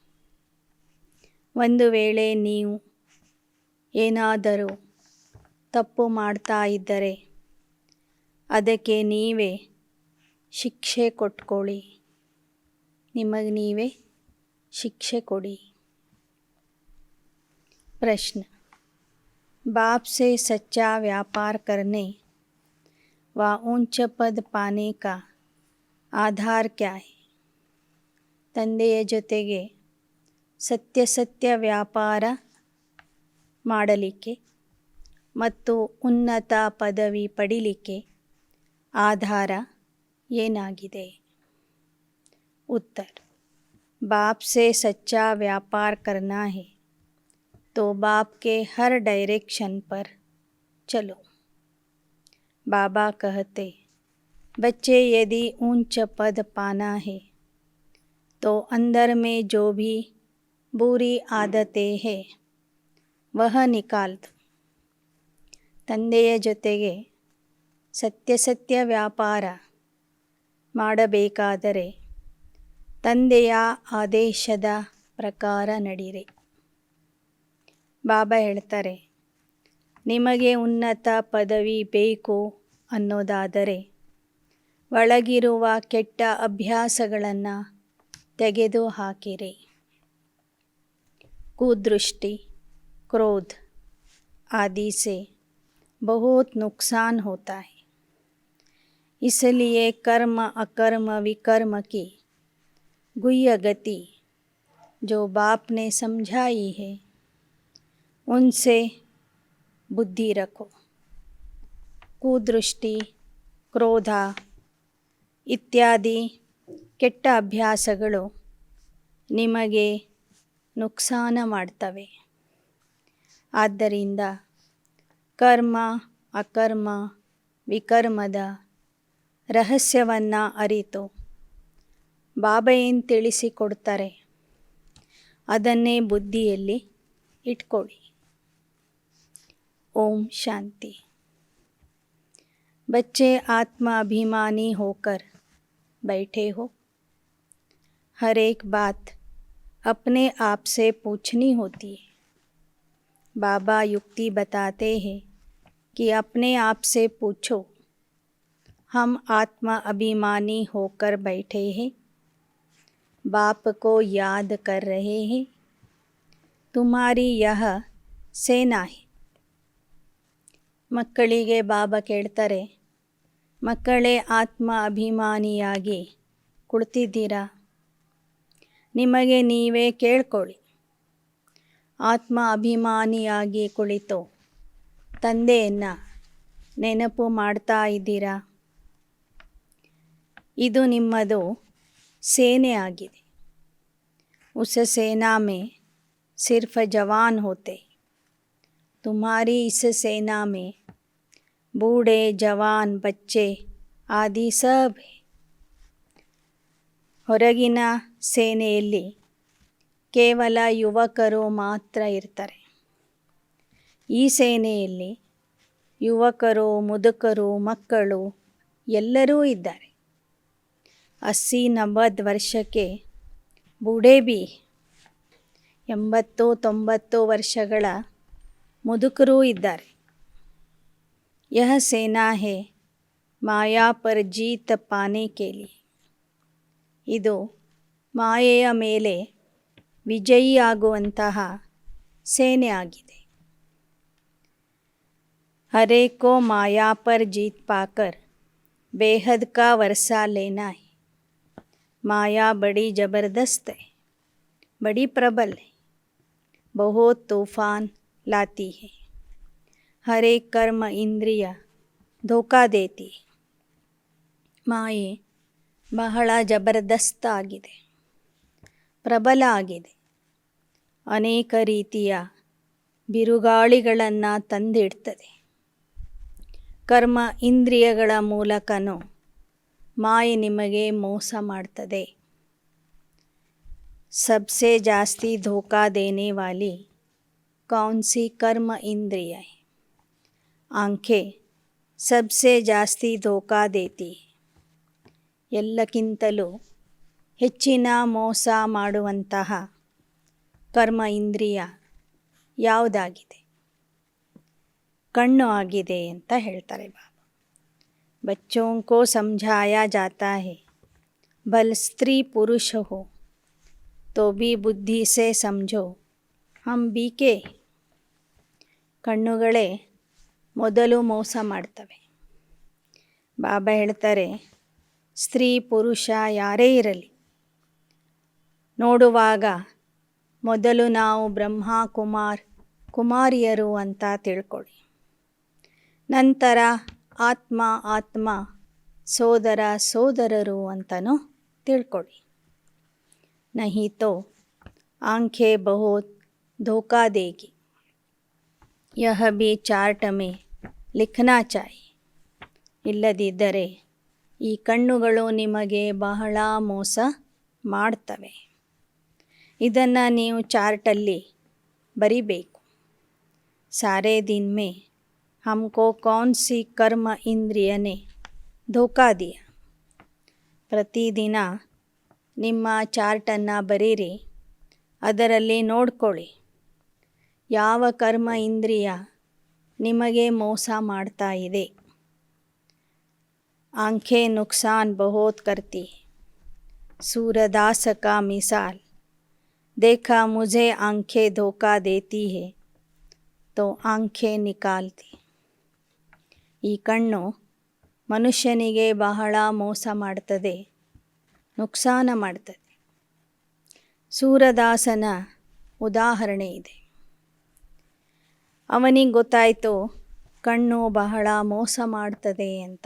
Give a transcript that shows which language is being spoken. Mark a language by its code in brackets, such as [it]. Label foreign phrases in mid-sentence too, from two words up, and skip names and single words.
[kn] ಒಂದು ವೇಳೆ ನೀವು ಏನಾದರೂ ತಪ್ಪು ಮಾಡ್ತಾ ಇದ್ದರೆ ಅದಕ್ಕೆ ನೀವೇ ಶಿಕ್ಷೆ ಕೊಟ್ಕೊಳ್ಳಿ. ನಿಮಗೆ ನೀವೇ ಶಿಕ್ಷೆ ಕೊಡಿ. [hi] प्रश्न: बाप से सच्चा व्यापार करने व ऊंच पद पाने का आधार क्या है? [kn] ತಂದೆಯ ಜೊತೆಗೆ ಸತ್ಯ ವ್ಯಾಪಾರ ಮಾಡಲಿಕ್ಕೆ ಮತ್ತು ಉನ್ನತ ಪದವಿ ಪಡೀಲಿಕ್ಕೆ ಆಧಾರ ಏನಾಗಿದೆ? [hi] उत्तर: बाप से सच्चा व्यापार करना है तो बाप के हर डायरेक्शन पर चलो. बाबा कहते, बच्चे यदि ऊंच पद पाना है तो अंदर में जो भी बुरी आदतें है वह निकाल दो. [kn] ತಂದೆಯ ಜೊತೆಗೆ ಸತ್ಯ ವ್ಯಾಪಾರ ಮಾಡಬೇಕಾದರೆ ತಂದೆಯ ಆದೇಶದ ಪ್ರಕಾರ ನಡೀರಿ. ಬಾಬಾ ಹೇಳ್ತಾರೆ, ನಿಮಗೆ ಉನ್ನತ ಪದವಿ ಬೇಕು ಅನ್ನೋದಾದರೆ ಒಳಗಿರುವ ಕೆಟ್ಟ ಅಭ್ಯಾಸಗಳನ್ನು ತೆಗೆದು ಹಾಕಿರಿ. [hi] कुदृष्टि, क्रोध आदि से बहुत नुकसान होता है. इसलिए कर्म अकर्म विकर्म की गुह्य गति जो बाप ने समझाई है उनसे बुद्धि रखो. कुदृष्टि, [kn] ಕ್ರೋಧ ಇತ್ಯಾದಿ ಕೆಟ್ಟ ಅಭ್ಯಾಸಗಳು ನಿಮಗೆ ನುಕ್ಸಾನ ಮಾಡ್ತವೆ. ಆದ್ದರಿಂದ ಕರ್ಮ ಅಕರ್ಮ ವಿಕರ್ಮದ ರಹಸ್ಯವನ್ನು ಅರಿತು ಬಾಬಾ ಏನು ತಿಳಿಸಿಕೊಡ್ತಾರೆ ಅದನ್ನೇ ಬುದ್ಧಿಯಲ್ಲಿ ಇಟ್ಕೊಳ್ಳಿ. [hi] ओम शांति. बच्चे आत्मा अभिमानी होकर बैठे हो. हर एक बात अपने आप से पूछनी होती है. बाबा युक्ति बताते हैं कि अपने आप से पूछो, हम आत्मा अभिमानी होकर बैठे हैं, बाप को याद कर रहे हैं, तुम्हारी यह सेना है. [kn] ಮಕ್ಕಳಿಗೆ ಬಾಬಾ ಕೇಳ್ತಾರೆ, ಮಕ್ಕಳೇ ಆತ್ಮ ಅಭಿಮಾನಿಯಾಗಿ ಕುಳಿತಿದ್ದೀರಾ? ನಿಮಗೆ ನೀವೇ ಕೇಳ್ಕೊಳ್ಳಿ. ಆತ್ಮ ಅಭಿಮಾನಿಯಾಗಿ ಕುಳಿತು ತಂದೆಯನ್ನು ನೆನಪು ಮಾಡ್ತಾ ಇದ್ದೀರಾ? ಇದು ನಿಮ್ಮದು ಸೇನೆ ಆಗಿದೆ. [hi] उस सेना में सिर्फ जवान होते. तुम्हारी इस सेना में बूढ़े जवान बच्चे आदि सब है. [kn] ಹೊರಗಿನ ಸೇನೆಯಲ್ಲಿ ಕೇವಲ ಯುವಕರು ಮಾತ್ರ ಇರ್ತಾರೆ. ಈ ಸೇನೆಯಲ್ಲಿ ಯುವಕರು, ಮುದುಕರು, ಮಕ್ಕಳು ಎಲ್ಲರೂ ಇದ್ದಾರೆ. 80-90 ವರ್ಷಕ್ಕೆ [hi] बूढ़े भी, [kn] 80-90 ವರ್ಷಗಳ ಮುದುಕರೂ ಇದ್ದಾರೆ. [hi] यह सेना है माया पर जीत पाने के लिए. [kn] ಇದು ಮಾಯೆಯ ಮೇಲೆ ವಿಜಯಿಯಾಗುವಂತಹ ಸೇನೆ ಆಗಿದೆ. [hi] हरे को माया पर जीत पाकर बेहद का वर्षा लेना है. माया बड़ी ज़बरदस्त है, बड़ी प्रबल है, बहुत तूफान लाती है. हर एक कर्म इंद्रिय धोखा देती है. [kn] ಮಾಯೆ ಬಹಳ ಜಬರ್ದಸ್ತ್ ಆಗಿದೆ, ಪ್ರಬಲ ಆಗಿದೆ. ಅನೇಕ ರೀತಿಯ ಬಿರುಗಾಳಿಗಳನ್ನು ತಂದಿಡ್ತದೆ. ಕರ್ಮ ಇಂದ್ರಿಯಗಳ ಮೂಲಕನೂ ಮಾಯೆ ನಿಮಗೆ ಮೋಸ ಮಾಡ್ತದೆ. [hi] सबसे ಜಾಸ್ತಿ धोखा देने वाली कौन सी कर्म इंद्रिय है? आंखें सबसे ಜಾಸ್ತಿ धोखा देती है. [kn] ಎಲ್ಲಕ್ಕಿಂತಲೂ ಹೆಚ್ಚಿನ ಮೋಸ ಮಾಡುವಂತಹ ಕರ್ಮ ಇಂದ್ರಿಯ ಯಾವುದಾಗಿದೆ? ಕಣ್ಣು ಆಗಿದೆ ಅಂತ ಹೇಳ್ತಾರೆ ಬಾಬಾ. [hi] बच्चों को समझाया जाता है भल स्त्री पुरुष हो तो भी बुद्धि से समझो हम बीके. [kn] ಕಣ್ಣುಗಳೇ ಮೊದಲು ಮೋಸ ಮಾಡ್ತವೆ. ಬಾಬಾ ಹೇಳ್ತಾರೆ, ಸ್ತ್ರೀ ಪುರುಷ ಯಾರೇ ಇರಲಿ, ನೋಡುವಾಗ ಮೊದಲು ನಾವು ಬ್ರಹ್ಮ ಕುಮಾರಿಯರು ಅಂತ ತಿಳ್ಕೊಳ್ಳಿ. ನಂತರ ಆತ್ಮ ಸೋದರರು ಅಂತನೂ ತಿಳ್ಕೊಳ್ಳಿ. [hi] नहीं तो आंखें बहुत धोखा देगी. यह भी चार्ट में लिखना चाहिए. [kn] ಇಲ್ಲದಿದ್ದರೆ ಈ ಕಣ್ಣುಗಳು ನಿಮಗೆ ಬಹಳ ಮೋಸ ಮಾಡ್ತವೆ. ಇದನ್ನು ನೀವು ಚಾರ್ಟಲ್ಲಿ ಬರಿಬೇಕು. [hi] सारे दिन में हमको कौन सी कर्म इंद्रिय ने धोखा दिया. [kn] ಪ್ರತಿದಿನ ನಿಮ್ಮ ಚಾರ್ಟನ್ನು ಬರೀರಿ. ಅದರಲ್ಲಿ ನೋಡ್ಕೊಳ್ಳಿ ಯಾವ ಕರ್ಮ ಇಂದ್ರಿಯ ನಿಮಗೆ ಮೋಸ ಮಾಡ್ತಾ ಇದೆ. [hi] आंखें नुकसान बहुत करती है. सूरदास का मिसाल देखा मुझे आंखें धोखा देती है तो आंखें निकालती. [kn] ಈ ಕಣ್ಣು ಮನುಷ್ಯನಿಗೆ ಬಹಳ ಮೋಸ ಮಾಡ್ತದೆ, ನುಕ್ಸಾನ ಮಾಡ್ತದೆ. ಸೂರದಾಸನ ಉದಾಹರಣೆ ಇದೆ. ಅವನಿಗೆ ಗೊತ್ತಾಯಿತು ಕಣ್ಣು ಬಹಳ ಮೋಸ ಮಾಡ್ತದೆ ಅಂತ.